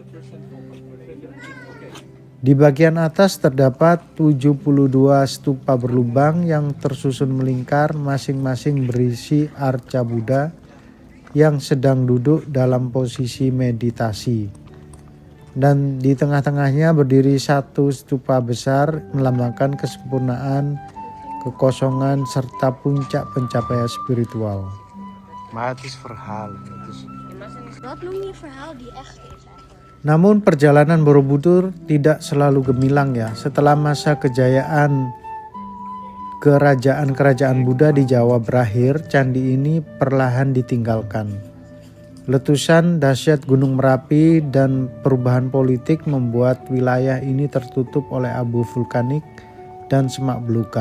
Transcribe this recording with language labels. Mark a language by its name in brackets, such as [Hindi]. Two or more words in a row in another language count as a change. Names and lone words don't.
[Indonesian] Di bagian atas terdapat 72 stupa berlubang yang tersusun melingkar, masing-masing berisi arca Buddha yang sedang duduk dalam posisi meditasi. Dan di tengah-tengahnya berdiri satu stupa besar melambangkan kesempurnaan, kekosongan, serta puncak pencapaian spiritual. [Dutch] Maar het is verhaal. Wat noem je verhaal die echt is? [Indonesian] Namun perjalanan Borobudur tidak selalu gemilang ya. Setelah masa kejayaan kerajaan-kerajaan Buddha di Jawa berakhir, candi ini perlahan ditinggalkan. Letusan dahsyat Gunung Merapi dan perubahan politik membuat wilayah ini tertutup oleh abu vulkanik dan semak belukar.